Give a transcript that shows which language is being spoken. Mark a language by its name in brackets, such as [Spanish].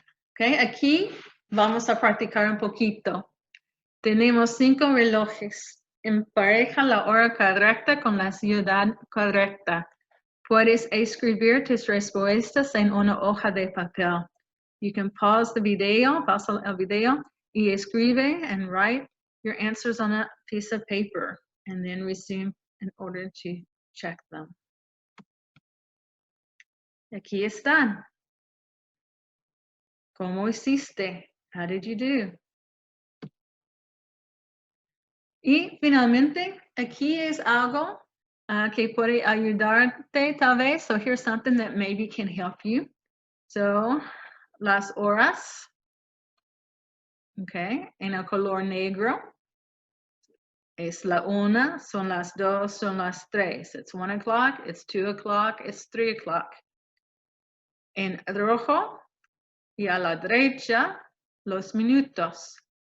[Spanish] Okay, aquí vamos a practicar un poquito. Tenemos 5 relojes. Empareja la hora correcta con la ciudad correcta. Puedes escribir tus respuestas en una hoja de papel. [English] You can pause the video, [Spanish] pausa el video, y escribe [English] and write your answers on a piece of paper, and then resume in order to check them. [Spanish] Aquí están. ¿Cómo hiciste? [English] How did you do? [Spanish] Y finalmente, aquí es algo que puede ayudarte tal vez. [English] So here's something that maybe can help you. [Spanish] So, las horas, okay, en el color negro. Es la una, son las dos, son las tres. [English] It's 1 o'clock, it's 2 o'clock, it's 3 o'clock. [Spanish] En rojo y a la derecha, los minutos.